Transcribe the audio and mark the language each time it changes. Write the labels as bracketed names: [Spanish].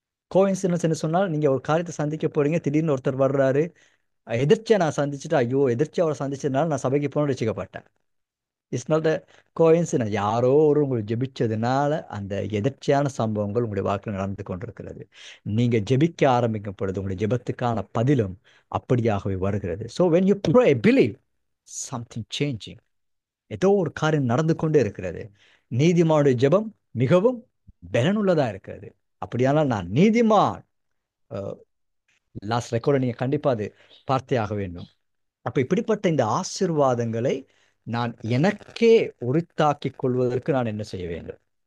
[Tamil] கோ incidents என்ன சொன்னால், நீங்க ஒரு காரியத்தை சந்திக்க போறீங்க, திடீர்னு ஒருத்தர் வர்றாரு, எதிர்ச்சியா நான் சந்திச்சுட்டு, ஐயோ எதிர்ச்சியா அவரை சந்திச்சதுனால நான் சபைக்கு போன வச்சுக்கப்பட்டேன். [English] It's not a coincidence. [Tamil] யாரோ ஒரு உங்களுக்கு ஜெபிச்சதுனால அந்த எதிர்ச்சியான சம்பவங்கள் உங்களுடைய வாழ்க்கையில் நடந்து கொண்டிருக்கிறது. நீங்க ஜெபிக்க ஆரம்பிக்கும் பொழுது உங்களுடைய ஜெபத்துக்கான பதிலும் அப்படியாகவே வருகிறது. [English] So when you pray, believe something changing. [Tamil] ஏதோ ஒரு காரியம் நடந்து கொண்டே இருக்கிறது. நீதிமானுடைய ஜெபம் மிகவும் பலனுள்ளதா இருக்கிறது. அப்படியானால் நான் நீதிமான். லாஸ்ட் ரெக்கார்டை நீங்க கண்டிப்பா அது பார்த்தே ஆக வேண்டும். அப்ப இப்படிப்பட்ட இந்த ஆசீர்வாதங்களை நான் எனக்கே உரித்தாக்கிக் கொள்வதற்கு நான் என்ன செய்ய வேண்டும்?